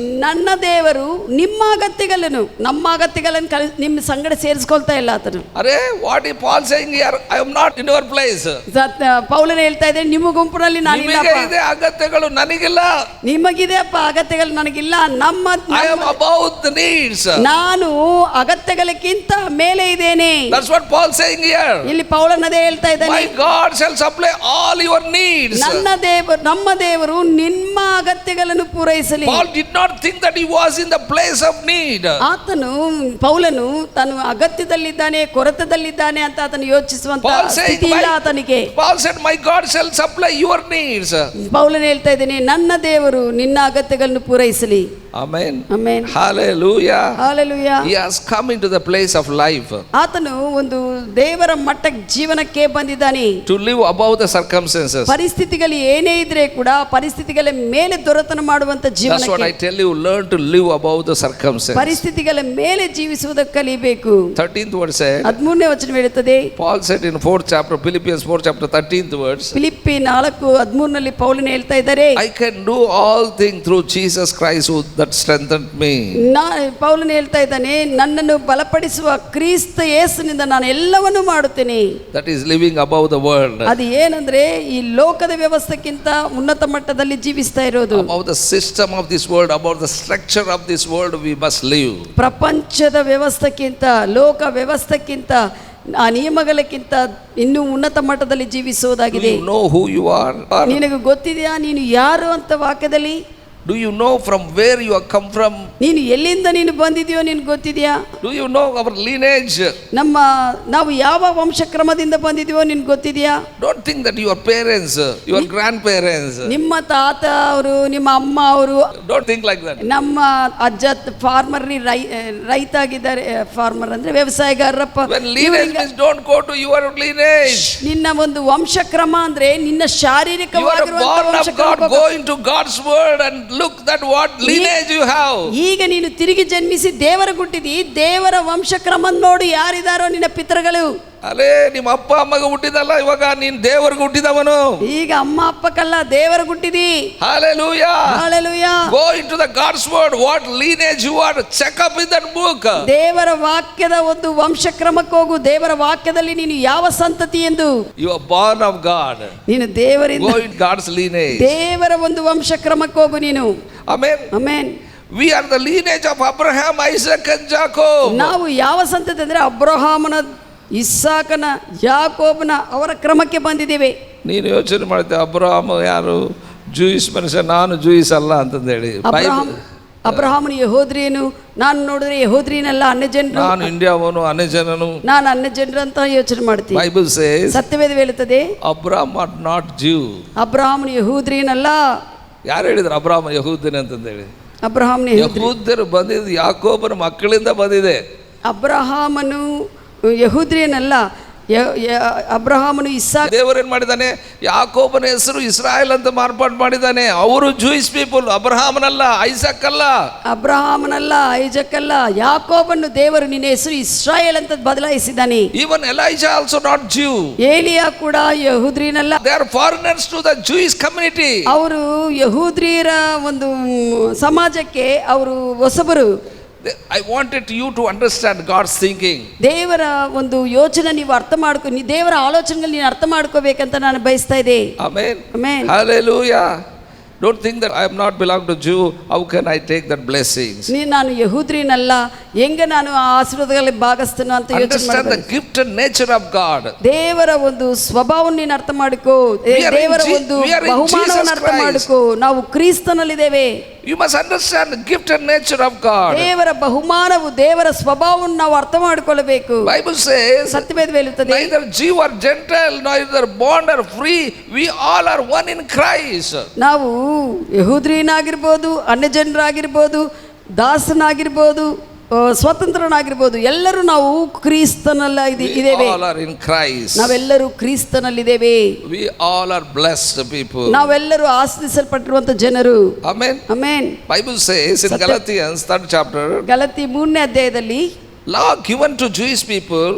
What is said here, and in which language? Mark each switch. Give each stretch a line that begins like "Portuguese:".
Kannada: ನನ್ನ ದೇವರು ನಿಮ್ಮ ಅಗತ್ಯಗಳನ್ನು, ನಮ್ಮ ಅಗತ್ಯಗಳನ್ನು ನಿಮ್ಮ ಸಂಗಡ ಸೇರಿಸ್ಕೊಳ್ತಾ ಇಲ್ಲ ಆತನು.
English: ಅರೆ, what is Paul saying here? I am not in your place.
Kannada: ಪೌಲನ ಹೇಳ್ತಾ ಇದ್ದಾರೆ, ನಿಮ್ಮ ಗುಂಪಿನಲ್ಲಿ ನಿಮಗೆ ಇದೆ ಅಗತ್ಯಗಳು, ನನಗಿಲ್ಲ. ನಿಮಗಿದೆ ಅಪ್ಪ ಅಗತ್ಯಗಳು, ನನಗಿಲ್ಲ.
English: I am above the needs.
Kannada: ನಾನು ಅಗತ್ಯಗಳಕ್ಕಿಂತ ಮೇಲೆ ಇದ್ದೇನೆ.
English: That's what Paul saying here.
Kannada: ಇಲ್ಲಿ ಪೌಲನದೇ ಹೇಳ್ತಾ ಇದ್ದಾನೆ,
English: My God shall supply all your needs.
Kannada: ನಮ್ಮ ದೇವರು ನಿಮ್ಮ ಅಗತ್ಯಗಳನ್ನು ಪೂರೈಸಲಿ.
English: Paul did not think that he was in the place of need.
Kannada: ಆತನು ಪೌಲನು ತಾನು ಅಗತ್ಯದಲ್ಲಿದ್ದಾನೆ, ಕೊರತೆದಲ್ಲಿದ್ದಾನೆ ಅಂತ ಆತನು ಯೋಚಿಸುವಂತ ಸ್ಥಿತಿ ಇಲ್ಲ ಆತನಿಗೆ.
English: Paul said, my God shall supply your needs.
Kannada: ಪೌಲನು ಹೇಳ್ತಾ ಇದ್ದಾನೆ, ನನ್ನ ದೇವರು ನಿನ್ನ ಅಗತ್ಯಗಳನ್ನು ಪೂರೈಸಲಿ.
English: Amen. Amen. Hallelujah. Hallelujah. He has come into the place of life.
Kannada: ಆತನು ಒಂದು ದೇವರ ಮಟ್ಟ ಜೀವನಕ್ಕೆ ಬಂದಿದ್ದಾನೆ.
English: To live above the circumstances.
Kannada: ಪರಿಸ್ಥಿತಿಗಳು ಏನೇ ಇದ್ರೆ ಕೂಡ ಪರಿಸ್ಥಿತಿಗಳ ಮೇಲೆ ದೊರೆತನ ಮಾಡುವಂತ
English: That's what I
Kannada: ಜೀವನಕ್ಕೆ,
English: tell you, learn to live above the circumstances.
Kannada: ಪರಿಸ್ಥಿತಿಗಳ ಮೇಲೆ ಜೀವಿಸುವುದಕ್ಕೆ ಕಲಿಬೇಕು.
English: 13th verse said,
Kannada: 13ನೇ ವಚನ ಹೇಳುತ್ತದೆ,
English: Paul said in 4th chapter, Philippians 4th chapter 13th verse,
Kannada: Philippi 4:13 ಪೌಲನು ಹೇಳ್ತಾ ಇದ್ದಾರೆ,
English: I can do all things through Jesus Christ who that strengthened me.
Kannada: ಪೌಲನು ಹೇಳ್ತಾ ಇದ್ದಾನೆ, ನನ್ನನ್ನು ಬಲಪಡಿಸುವ ಕ್ರಿಸ್ತ ಯೇಸುವಿನಿಂದ ನಾನು ಎಲ್ಲವನ್ನೂ ಮಾಡುತ್ತೇನೆ.
English: That is living above the world.
Kannada: ಅದು ಏನಂದ್ರೆ ಈ ಲೋಕದ ವ್ಯವಸ್ಥೆಗಿಂತ ಉನ್ನತ ಮಟ್ಟದಲ್ಲಿ ಜೀವಿಸ್ತಾ ಇರೋದು.
English: Above the system of this world, above the structure of this world we must live.
Kannada: ಪ್ರಪಂಚದ ವ್ಯವಸ್ಥೆಗಿಂತ, ಲೋಕ ವ್ಯವಸ್ಥೆಗಿಂತ, ಆ ನಿಯಮಗಳಕ್ಕಿಂತ ಇನ್ನೂ ಉನ್ನತ ಮಟ್ಟದಲ್ಲಿ
English: Do
Kannada: ಜೀವಿಸುವುದಾಗಿದೆ.
English: you know who you are?
Kannada: ನಿನಗೆ ಗೊತ್ತಿದೆಯಾ ನೀನು ಯಾರು ಅಂತ ವಾಕ್ಯದಲ್ಲಿ?
English: Do you know from where you have come from?
Kannada: ನೀನು ಎಲ್ಲಿಂದ ನೀನು ಬಂದಿದೆಯೋ ನಿನಗೆ ಗೊತ್ತಿದೆಯಾ?
English: Do you know our lineage?
Kannada: ನಾವು ಯಾವ ವಂಶಕ್ರಮದಿಂದ ಬಂದಿದೀವೋ ನಿನಗೆ ಗೊತ್ತಿದೆಯಾ?
English: Don't think that your parents, your grandparents.
Kannada: ನಿಮ್ಮ ತಾತ ಅವರು, ನಿಮ್ಮ ಅಮ್ಮ ಅವರು.
English: Don't think like that.
Kannada: ನಮ್ಮ ಅಜ್ಜ ಫಾರ್ಮರ್, ರೈತ ಆಗಿದ್ದಾರೆ. ಫಾರ್ಮರ್ ಅಂದ್ರೆ ವ್ಯವಸಾಯಗಾರರಪ್ಪ. When lineage means don't go to your lineage. ನಿನ್ನ ಒಂದು ವಂಶಕ್ರಮ ಅಂದ್ರೆ ನಿನ್ನ
English: You are
Kannada: ಶಾರೀರಿಕವಾಗಿರುವಂತ
English: born of
Kannada: ವಂಶಕ್ರಮ.
English: God. Go into God's word and look that what lineage you have.
Kannada: ಈಗ ನೀನು ತಿರುಗಿ ಜನ್ಮಿಸಿ ದೇವರ ಹುಟ್ಟಿದಿ, ದೇವರ ವಂಶಕ್ರಮ ನೋಡು ಯಾರಿದಾರೋ ನಿನ್ನ ಪಿತೃಗಳು. ಅಲೇ ನಿಮ್ಮ ಅಪ್ಪ ಅಮ್ಮಗ ಹುಟ್ಟಿದಲ್ಲ, ಇವಾಗ ನೀನ್ ದೇವರಿಗೆ ಹುಟ್ಟಿದವನು. ಈಗ ಅಮ್ಮ ಅಪ್ಪಕ್ಕಲ್ಲ, ದೇವರ ಹುಟ್ಟಿದಿ.
English: Hallelujah. Hallelujah. Go into the God's word. What lineage you are, check up in that book.
Kannada: ದೇವರ ವಾಕ್ಯದ ಒಂದು ವಂಶಕ್ರಮಕ್ಕೆ ಹೋಗು. ದೇವರ ವಾಕ್ಯದಲ್ಲಿ ನೀನು ಯಾವ ಸಂತತಿ ಎಂದು.
English: You are born of God.
Kannada: ನೀನು ದೇವರಿಂದ,
English: Go in God's lineage.
Kannada: ದೇವರ ಒಂದು ವಂಶಕ್ರಮಕ್ಕೆ ಹೋಗು ನೀನು.
English: Amen.
Kannada: Amen.
English: We are the lineage of Abraham, Isaac and Jacob.
Kannada: ನಾವು ಯಾವ ಸಂತತಿ ಅಂದ್ರೆ ಅಬ್ರಹಾಮನ, ಇಸ್ಸಾಕನ, ಯಾಕೋಬನ ಅವರ ಕ್ರಮಕ್ಕೆ ಬಂದಿದ್ದೇವೆ. ನೀನು ಯೋಚನೆ ಮಾಡ್ತೀಯ, ಅಬ್ರಹಾಮ ಯಾರು? ಜೂಯಿಸ್ ಮನುಷ್ಯ, ನಾನು ಜೂಯಿಸ್ ಅಲ್ಲ ಅಂತಂದೇಳಿ. ಅಬ್ರಹಾಮನು ಯಹೂದ್ರಿಯನು, ನಾನು ನೋಡಿದ್ರೆ ಯಹೂದ್ರಿಯನಲ್ಲ, ಅನ್ಯಜನರು. ನಾನು ಇಂಡಿಯಾವನು, ಅನ್ಯಜನನು. ನಾನು ಅನ್ಯಜನರು ಅಂತ ಯೋಚನೆ ಮಾಡ್ತೀನಿ.
English: Bible says
Kannada: ಸತ್ಯವೇದ ಹೇಳುತ್ತದೆ,
English: Abraham are not Jew.
Kannada: ಅಬ್ರಹಾಮನು ಯಹೂದ್ರಿಯನಲ್ಲ. ಯಾರು ಹೇಳಿದ್ರು ಅಬ್ರಹಾಮ ಯಹೂದ್ಯನ ಅಂತಂದೇಳಿ? ಅಬ್ರಹಾಮನ ಯಹೂದ್ಯರು ಬಂದಿದ್ದು ಯಾಕೋಬನ ಮಕ್ಕಳಿಂದ ಬಂದಿದೆ. ಅಬ್ರಹಾಮನು ಯಹೂದ್ರಿಯನಲ್ಲ, ಅಬ್ರಹಾಮನು ಇಸ್ಸಾಕ್. ದೇವರೇನ್ ಮಾಡಿದ್ದಾನೆ? ಯಾಕೋಬನ ಹೆಸರು ಇಸ್ರಾಯೇಲ್ ಅಂತ ಮಾರ್ಪಾಡು ಮಾಡಿದ್ದಾನೆ. ಅವರು
English: Jewish people,
Kannada: ಅಬ್ರಹಾಮನಲ್ಲ, ಐಸಕ್ ಅಲ್ಲ. ಅಬ್ರಹಾಮನಲ್ಲ, ಐಜಕ್ ಅಲ್ಲ, ಯಾಕೋಬನ್ನು ದೇವರು ನಿನ್ನ ಹೆಸರು ಇಸ್ರಾಯೇಲ್ ಅಂತ ಬದಲಾಯಿಸಿದ್ದಾನೆ.
English: Even Elijah also not Jew.
Kannada: ಏಲಿಯಾ ಕೂಡ ಯಹೂದ್ರಿಯನಲ್ಲ.
English: They are foreigners to the Jewish community.
Kannada: ಅವರು ಯಹೂದ್ರಿಯರ ಒಂದು ಸಮಾಜಕ್ಕೆ ಅವರು ಹೊಸಬರು.
English: I wanted you to understand God's thinking.
Kannada: ದೇವರ ಒಂದು ಯೋಚನೆ ನೀವು ಅರ್ಥ ಮಾಡ್ಕೊ, ದೇವರ ಆಲೋಚನೆಗಳು ನೀನು ಅರ್ಥ ಮಾಡ್ಕೋಬೇಕಂತ ನಾನು ಬಯಸ್ತಾ ಇದ್ದೆ.
English: Amen. Amen. Hallelujah. Don't think that I am not belong to Jew. How can I take that blessings?
Kannada: ನಾನು ಯಹೂದ್ರಿನಲ್ಲ, ಹೆಂಗೆ ನಾನು ಆ ಆಶೀರ್ವಾದಗಳಲ್ಲಿ ಭಾಗಸ್ಥನು ಅಂತ ಯೋಚನೆ
English: Understand the
Kannada: ಮಾಡಬೇಕು.
English: gifted nature of God.
Kannada: ದೇವರ ಒಂದು ಸ್ವಭಾವವನ್ನು ನೀನು ಅರ್ಥ ಮಾಡಿಕೋ. ದೇವರ ಒಂದು ಬಹುಮಾನವನ್ನು ಅರ್ಥ ಮಾಡಿಕೋ. ನಾವು ಕ್ರಿಸ್ತನಲ್ಲಿದ್ದೇವೆ.
English: You must understand the gifted nature of God.
Kannada: ದೇವರ ಬಹುಮಾನವು, ದೇವರ ಸ್ವಭಾವವನ್ನು ನಾವು ಅರ್ಥ ಮಾಡಿಕೊಳ್ಳಬೇಕು.
English: Bible says,
Kannada: ಸತ್ಯವೇದ ಹೇಳುತ್ತದೆ,
English: neither Jew or Gentile, neither bond or free, we all are one in Christ.
Kannada: ನಾವು ಯಹೂದ್ರಿಯನಾಗಿರ್ಬೋದು, ಅನ್ಯಜನರಾಗಿರ್ಬೋದು, ದಾಸನಾಗಿರ್ಬೋದು, ಸ್ವತಂತ್ರನಾಗಿರ್ಬೋದು, ಎಲ್ಲರೂ ನಾವು ಕ್ರಿಸ್ತನಲ್ಲ ಇದ್ದೇವೆ.
English: We all are in Christ.
Kannada: ನಾವೆಲ್ಲರೂ ಕ್ರಿಸ್ತನಲ್ಲಿದ್ದೇವೆ.
English: We all are blessed people.
Kannada: ನಾವೆಲ್ಲರೂ ಆಶೀರ್ವದಿಸಲ್ಪಟ್ಟಿರುವಂತ ಜನರು.
English: Amen.
Kannada: Amen.
English: Bible says in Galatians 3rd chapter,
Kannada: Galatians 3ನೇ ಅಧ್ಯಾಯದಲ್ಲಿ,
English: law given to Jewish people,